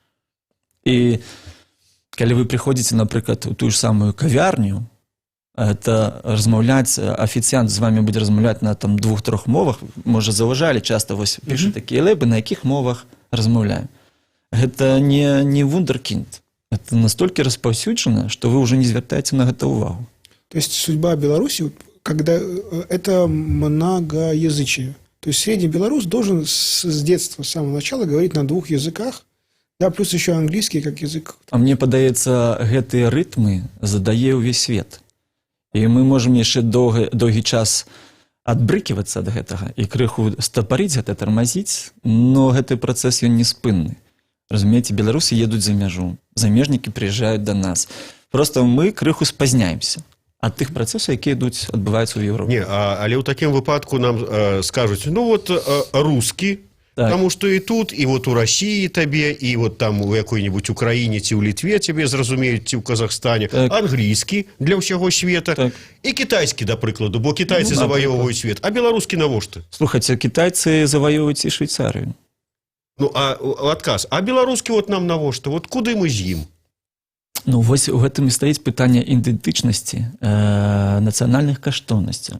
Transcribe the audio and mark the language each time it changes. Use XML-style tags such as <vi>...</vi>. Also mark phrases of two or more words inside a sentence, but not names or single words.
<be>І калі вы прыходзіце, напрыклад, у тую ж самую кавярню, это размаўляць, афіцыянт з вами будзе размаўляць на там 2-3 мовах, можа, заўважалі, часта вось піша такія лэбы, на якіх мовах размаўляем. Гэта не вундеркінд. Это настолькі распаўсюджана, што вы ўжо не звяртаеце на гэта ўвагу.</be> <ru>То есть судьба Беларуси, когда это многоязычие. То есть средний белорус должен с детства, с самого начала говорить на 2 языках, да, плюс еще английский как язык.</ru> <be>А мне падаецца, гэтыя рытмы задае ўвесь свет. І мы можам яшчэ доўгі час адбрыківацца ад гэтага і крыху стапарыць гэта, тармазіць, но гэты працэс ён не спынны. Разумееце, беларусы едуць за мяжу, замежнікі прыязджаюць да нас. Просто мы крыху спазняемся ад тых працэсаў, якія адбываюцца ў Еўропе. Не, але ў такім выпадку нам скажуць, ну вот рускі, Так.</be> <ru>Потому что и тут, и вот у России тебе, и вот там у какой-нибудь Украине,</ru> <be>ці у Литве тебе зразумеюць, ці у Казахстане, так. Английский для ўсяго света, так.</be> <ru>И китайский,</ru> <be>да прыкладу, бо китайцы заваёўваюць свет, а беларускі навошта? Слухайце, китайцы заваёўваюць і Швейцарыю. Ну, а адказ, а беларускі вот нам навошта? Вот куды мы з ім? Ну, вось у гэтым і стаіць пытанне ідэнтычнасці, нацыянальных каштоўнасцяў.</be>